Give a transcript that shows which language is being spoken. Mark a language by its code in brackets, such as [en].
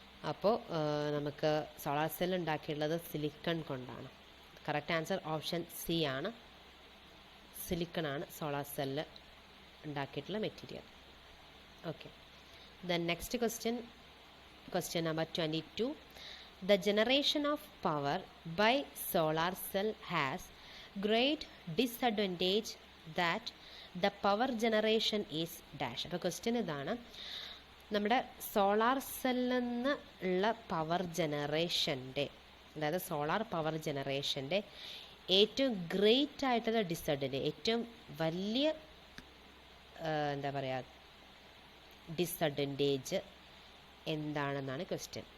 [ml] അപ്പോൾ നമുക്ക് solar cell ഉണ്ടാക്കിയിട്ടുള്ളത് സിലിക്കൺ കൊണ്ടാണ്. കറക്റ്റ് ആൻസർ ഓപ്ഷൻ സി ആണ്, സിലിക്കൺ ആണ് സോളാർ സെല്ല് ഉണ്ടാക്കിയിട്ടുള്ള material. [en] Okay, then next question number 22. The generation of power by solar cell has great disadvantage that the power generation is dash. [ml] അപ്പോൾ question ഇതാണ്, നമ്മുടെ solar സെല്ലിൽ നിന്ന് ഉള്ള power ജനറേഷൻ്റെ, അതായത് സോളാർ പവർ ജനറേഷൻ്റെ ഏറ്റവും ഗ്രേറ്റ് ആയിട്ടുള്ള ഡിസഡ്വാൻറ്റേജ്, ഏറ്റവും വലിയ എന്താ പറയുക ഡിസഡ്വാൻറ്റേജ് എന്താണെന്നാണ് ക്വസ്റ്റ്യൻ.